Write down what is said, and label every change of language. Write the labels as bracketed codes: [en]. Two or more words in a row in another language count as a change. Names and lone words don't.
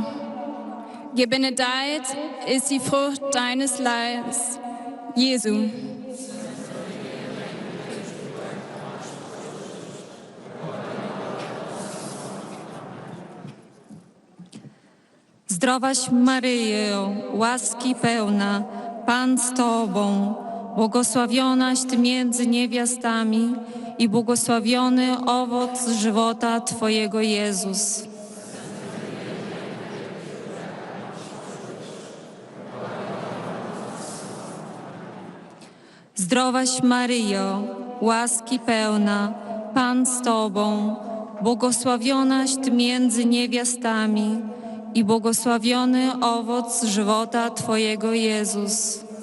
[de] Gebenedeit ist die Frucht deines Leibes, Jesu. [pl] Zdrowaś Maryjo, łaski pełna, Pan z Tobą, błogosławionaś Ty między niewiastami i błogosławiony owoc żywota Twojego Jezus. Zdrowaś Maryjo, łaski pełna, Pan z Tobą, błogosławionaś Ty między niewiastami i błogosławiony owoc żywota Twojego Jezus.